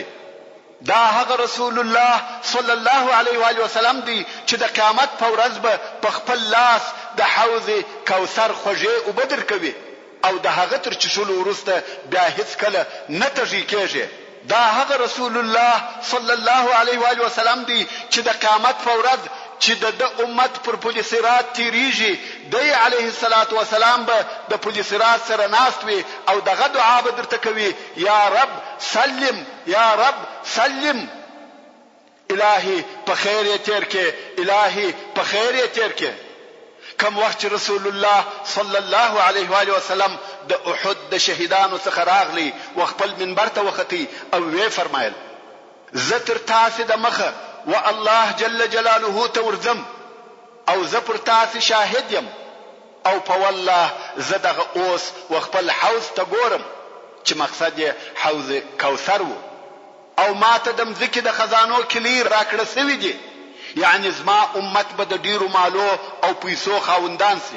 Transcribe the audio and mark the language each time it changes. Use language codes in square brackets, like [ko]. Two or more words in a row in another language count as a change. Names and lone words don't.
[ps] دا هغه رسول الله [ar] صلی الله علیه و آله وسلم [ps] دی چې د قیامت په ورځ به په خپل لاس د حوض کوثر خوږې اوبه درکوي او د هغه تر څښلو وروسته بیا هیڅکله نه تږي کېږي. دا هغه رسول الله [ar] صلی الله علیه و آله وسلم [ps] دی چې د قیامت په ورځ چې د امت پر پل صراط تیریږي، دی [ar] علیه الصلاة والسلام [ps] به د پل صراط سره ناست وي او دغه دعا به درته کوي: [ar] یا رب سلم، یا رب سلم. [ps] الهی په خیر یې تیر کې، الهی په خیر یې تیر کې. کم وخت رسول الله [ar] صلی الله علیه و آله وسلم [ps] د احد د شهیدانو څخه راغلی و خپل منبر ته وختی او وی فرمایل: زه تر تاسې د مخه و الله [ar] جل جلاله [ps] ته ورځم او زه پر تاسې شاهد یم او په والله زه دغه اوس و خپل حوض ته ګورم چې مقصد یې حوض کوثر و او ما ته د مځکې د خزانو کلي راکړه سوي دي، یعنی زما امت به د ډیرو مالو او پیسو خاوندان سي.